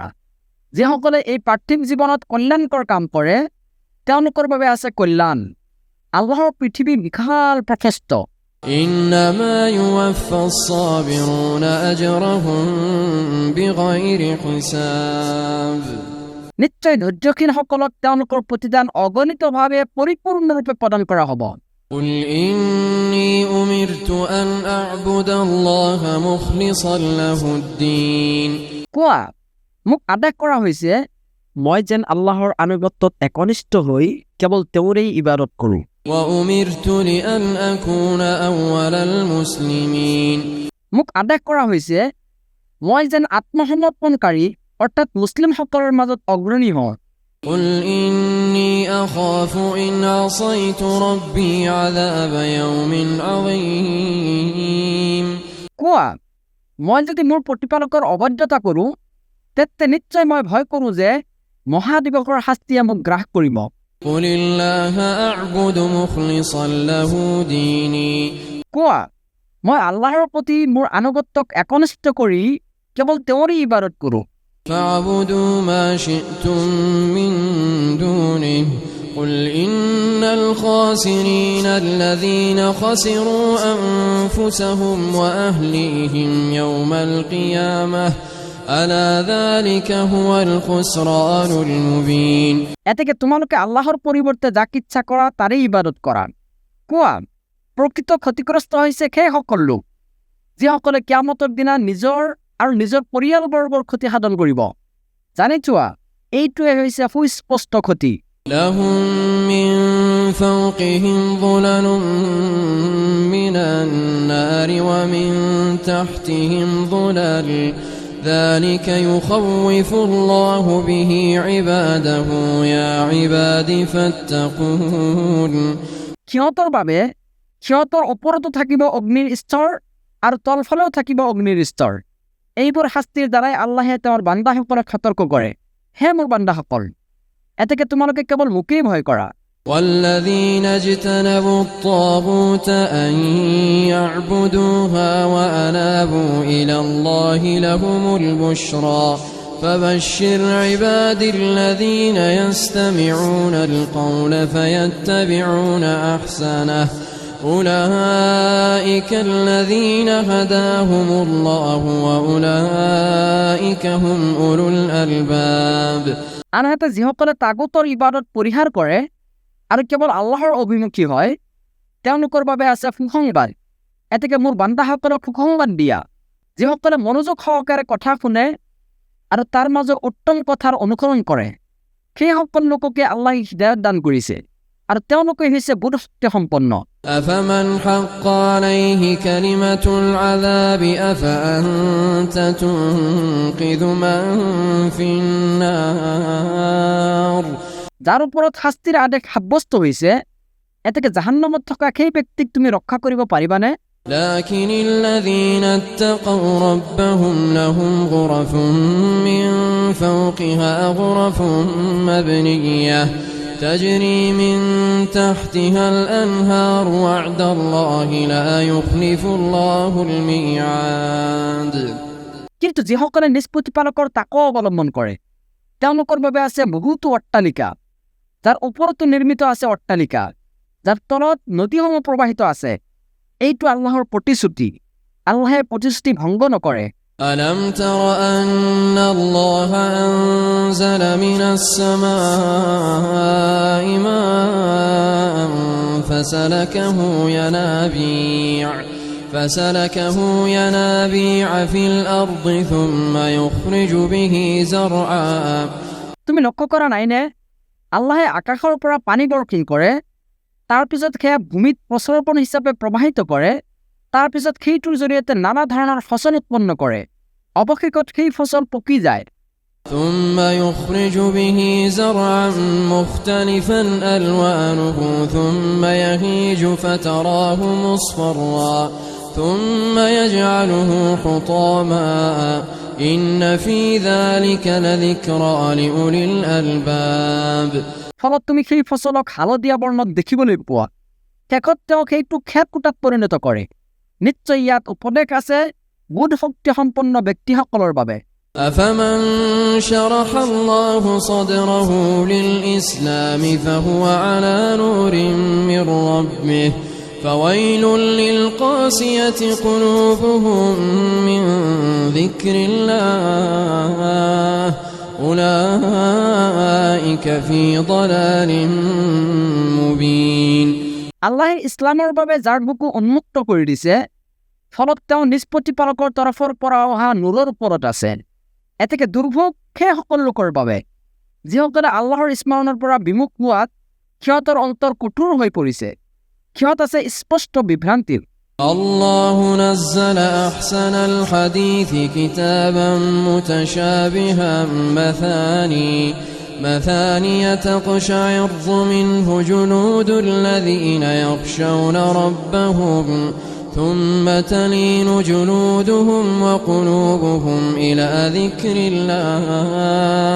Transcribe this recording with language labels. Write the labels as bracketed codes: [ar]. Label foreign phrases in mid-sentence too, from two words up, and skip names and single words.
[as] যিসকলে এই পাৰ্থিৱ জীৱনত কল্যাণকৰ কাম কৰে তেওঁলোকৰ বাবে আছে কল্যাণ। আল্লাহৰ পৃথিৱী বিশাল প্ৰশস্ত। [ar] إنما يوفى الصابرون أجرهم بغير حساب [as] নিশ্চয় ধৈৰ্যশীলসকলক তেওঁলোকৰ প্ৰতিদান অগণিতভাৱে পৰিপূৰ্ণৰূপে প্ৰদান কৰা হ'ব। [ar] قل إني أمرت أن أعبد الله مخلصا له الدين [as] কোৱা, মোক আদেশ কৰা হৈছে মই যেন আল্লাহৰ আনুগত্যত একনিষ্ঠ হৈ কেৱল তেওঁৰেই ইবাদত কৰোঁ। [ar] وأمرت لأن أكون أول المسلمين [as] মোক আদেশ কৰা হৈছে মই যেন আত্মসমৰ্পণকাৰী অৰ্থাৎ মুছলিমসকলৰ মাজত অগ্ৰণী হওঁ। [ar] قل إني أخاف إن عصيت ربي عذاب يوم عظيم [as] কোৱা, মই যদি মোৰ প্ৰতিপালকৰ অবাধ্যতা কৰোঁ তেন্তে নিশ্চয় মই ভয় কৰোঁ যে মহাদিৱসৰ শাস্তিয়ে মোক গ্ৰাস কৰিব। [ar] قل الله أعبد مخلصا له ديني [as] কোৱা, মই আল্লাহৰ প্ৰতি মোৰ আনুগত্যক একনিষ্ঠ কৰি কেৱল তেওঁৰেই ইবাদত কৰোঁ। [ar] فاعبدوا ما شئتم من دونه قل إن الخاسرين الذين خسروا أنفسهم وأهليهم يوم القيامة ألا ذلك هو الخسران المبين [as] এতেকে তোমালোকে আল্লাহৰ পৰিৱৰ্তে যাক ইচ্ছা কৰা তাৰেই ইবাদত কৰা। কোৱা, প্ৰকৃত ক্ষতিগ্ৰস্ত হৈছে সেইসকল লোক যিসকলে কিয়ামতৰ দিনা নিজৰ আৰু নিজৰ পৰিয়ালবৰ্গৰ ক্ষতি সাধন কৰিব। জানি চোৱা, এইটোৱে হৈছে সুস্পষ্ট ক্ষতি। [ar] لهم من فوقهم ظلل من النار ومن تحتهم ظلل ذلك يخوف الله به عباده يا عباد فاتقون [as] সিহঁতৰ বাবে সিহঁতৰ ওপৰতো থাকিব অগ্নিৰ স্তৰ আৰু তলফালেও থাকিব অগ্নিৰ স্তৰ। এইবোৰ শাস্তিৰ দ্বাৰাই আল্লাহে তেওঁৰ বান্দাসকলক সতৰ্ক কৰে। হে মোৰ বান্দাসকল, এতেকে তোমালোকে কেৱল মোকেই ভয় কৰা। [ar] والذين اجتنبوا الطاغوت أن يعبدوها وأنابوا إلى الله لهم البشرى فبشر عبادي الذين يستمعون القول فيتبعون أحسنه أولئك الذين هداهم الله وأولئك هم أولو الألباب [as] আনহাতে যিসকলে তাগুতৰ ইবাদত পৰিহাৰ কৰে আৰু কেৱল আল্লাহৰ অভিমুখী হয় তেওঁলোকৰ বাবে আছে সুসংবাদ। এতেকে মোৰ বান্দাসকলক সুসংবাদ দিয়া যিসকলে মনোযোগ সহকাৰে কথা শুনে আৰু তাৰ মাজত উত্তম কথাৰ অনুসৰণ কৰে, সেই সকল লোককে আল্লাহ হিদায়ত দান কৰিছে আৰু তেওঁলোকে হৈছে বুধশক্তি সম্পন্ন। [ar] أفمن حق عليه كلمة العذاب أفأنت تنقذ من في النار [as] যাৰ ওপৰত শাস্তিৰ আদেশ সাব্যস্ত হৈছে এতেকে জাহান্নামত থকা সেই ব্যক্তিক তুমি ৰক্ষা কৰিব পাৰিবানে? [ar] لكن الذين اتقوا ربهم لهم غرف من فوقها غرف مبنية تجري من تحتها الأنهار وعد الله لا يخلف الله الميعاد [as] কিন্তু যিসকলে নিজ প্ৰতিপালকৰ তাকৱা অৱলম্বন কৰে তেওঁলোকৰ বাবে আছে বহুতো অট্টালিকা, যাৰ ওপৰতো নিৰ্মিত আছে অট্টালিকা, যাৰ তলত নদীসমূহ প্ৰবাহিত আছে। এইটো আল্লাহৰ প্ৰতিশ্ৰুতি, আল্লাহে প্ৰতিশ্ৰুতি ভংগ নকৰে। [ar] ألم تر أن الله أنزل من السماء ماء فسلكه ينابيع في الأرض ثم يخرج به زرعا [as] তুমি লক্ষ্য কৰা নাইনে আল্লাহে আকাশৰ পৰা পানী বৰষুণ কৰে, তাৰ পিছত সেয়া ভূমিত প্ৰচৰপণ হিচাপে প্ৰবাহিত কৰে, তাৰ পিছত সেইটোৰ জৰিয়তে নানা ধৰণৰ ফচল উৎপন্ন কৰে, অৱশেষত সেই ফচল পকি যায়। [ar] ثم يخرج به زرعا مختلفا ألوانه ثم يهيج فتراه مصفرا ثم يجعله حطاما إن في ذلك لذكرى لأولي الألباب [as] ফলত তুমি সেই ফচলক হালধীয়া বৰ্ণত দেখিবলৈ পোৱা, শেষত তেওঁ সেইটো খেৰকুটাত পৰিণত কৰে। নিশ্চয় ইয়াত উপদেশ আছে বুধ শক্তি সম্পন্ন ব্যক্তিসকলৰ বাবে। [ar] أفمن شرح الله صدره للإسلام فهو على نور من ربه فويل للقاسية قلوبهم من ذكر الله أولئك في ضلال مبين [as] আল্লাহে ইছলামৰ বাবে যাৰ বুকু উন্মুক্ত কৰি দিছে, ফলত তেওঁ নিজ প্ৰতিপালকৰ তৰফৰ পৰা অহা নূৰৰ ওপৰত আছে। এতেকে দুৰ্ভোগ সেই সকলো লোকৰ বাবে যিসকলে আল্লাহৰ স্মৰণৰ পৰা বিমুখ হোৱাত সিহঁতৰ অন্তৰ কঠোৰ হৈ পৰিছে, সিহঁত আছে স্পষ্ট বিভ্ৰান্তিৰ। [ar] الله نزل أحسن الحديث كتابا متشابها مثاني تقشعر منه جلود الذين يخشون ربهم ثم تلين جلودهم وقلوبهم إلى ذكر الله